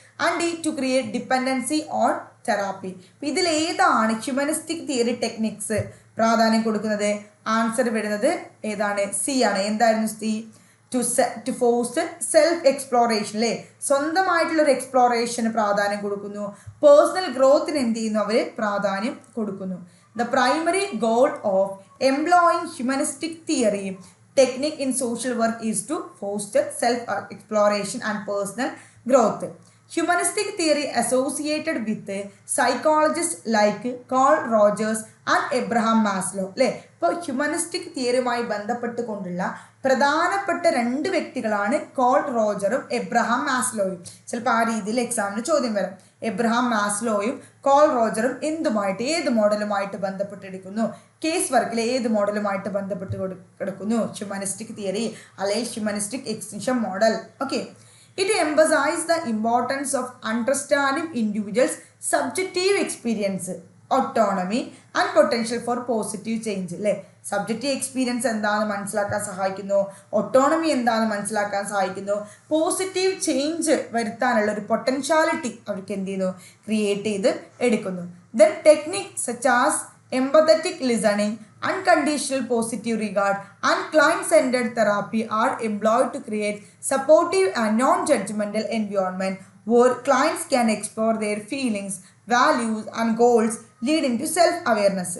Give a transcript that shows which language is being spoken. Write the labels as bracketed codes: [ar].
[en] And D to create dependency on therapy. [ml] അപ്പോൾ ഇതിലേതാണ് [en] humanistic theory techniques [ml] പ്രാധാന്യം കൊടുക്കുന്നത്? ആൻസർ വരുന്നത് ഏതാണ്? സി ആണ്. എന്തായിരുന്നു C? [en] to foster self exploration [ml] അല്ലേ, സ്വന്തമായിട്ടുള്ളൊരു എക്സ്പ്ലോറേഷന് പ്രാധാന്യം കൊടുക്കുന്നു. പേഴ്സണൽ ഗ്രോത്തിന് എന്ത് ചെയ്യുന്നു, അവർ പ്രാധാന്യം കൊടുക്കുന്നു. [en] The primary goal of employing humanistic theory technique in social work is to foster self-exploration and personal growth. Humanistic theory associated with psychologists like Carl Rogers and Abraham Maslow [ml] അല്ലേ. ഇപ്പോൾ humanistic തിയറിയുമായി ബന്ധപ്പെട്ടുകൊണ്ടുള്ള പ്രധാനപ്പെട്ട രണ്ട് വ്യക്തികളാണ് കോൾ റോജറും എബ്രഹാം മാസ്ലോയും. ചിലപ്പോൾ ആ രീതിയിൽ എക്സാമിന് ചോദ്യം വരാം. എബ്രഹാം മാസ്ലോയും കോൾ റോജറും എന്തുമായിട്ട്, ഏത് മോഡലുമായിട്ട് ബന്ധപ്പെട്ടെടുക്കുന്നു, കേസ് വർക്കിൽ ഏത് മോഡലുമായിട്ട് ബന്ധപ്പെട്ട് കിടക്കുന്നു? ഹ്യൂമനിസ്റ്റിക് തിയറി അല്ലെങ്കിൽ humanistic extension model. Okay, [en] It emphasizes the importance of understanding individuals' subjective experience, autonomy and potential for positive change. [ml] അല്ലേ, സബ്ജക്റ്റീവ് എക്സ്പീരിയൻസ് എന്താണെന്ന് മനസ്സിലാക്കാൻ സഹായിക്കുന്നു, ഒട്ടോണമി എന്താണെന്ന് മനസ്സിലാക്കാൻ സഹായിക്കുന്നു, പോസിറ്റീവ് ചേഞ്ച് വരുത്താനുള്ള ഒരു പൊട്ടൻഷ്യാലിറ്റി അവർക്ക് എന്ത് ചെയ്യുന്നു, ക്രിയേറ്റ് ചെയ്ത് എടുക്കുന്നു. [en] Then technique such as empathetic listening, unconditional positive regard and client-centered therapy are employed to create supportive and non-judgmental environment where clients can explore their feelings, values and goals, leading to self-awareness.